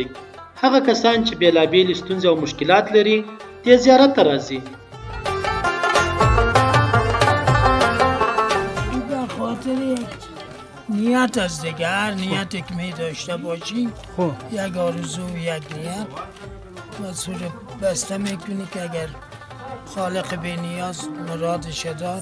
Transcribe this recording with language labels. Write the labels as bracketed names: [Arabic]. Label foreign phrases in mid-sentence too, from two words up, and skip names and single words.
[Pashto] هغه کسان چې بېلابېلې ستونزې او مشکلات لري دې زیارت ته راځي. [Persian] به خاطر نیت از دیگر نیت که می داشته باشی یک آرزو و یک نیت و صورت بسته میکنی که اگر خالق بی نیاز مرادش داد.